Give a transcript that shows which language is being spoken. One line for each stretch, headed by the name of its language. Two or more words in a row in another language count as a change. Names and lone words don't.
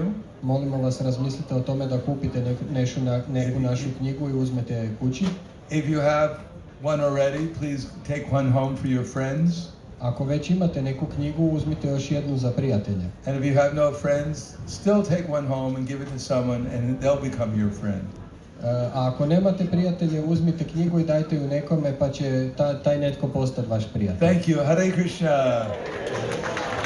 Croatian: Molimo vas, razmislite o tome da kupite neku našu knjigu i uzmete je kući.
English: If you have one already, please take one home for your friends.
Croatian: Ako već imate neku knjigu, uzmite još jednu za prijatelje.
English: And if you have no friends, still take one home and give it to someone and they'll become your friend.
Croatian: A ako nemate prijatelje, uzmite knjigu i dajte ju nekome pa će taj netko postati vaš prijatelj.
English: Thank you.
Sanskrit: Hare Krishna.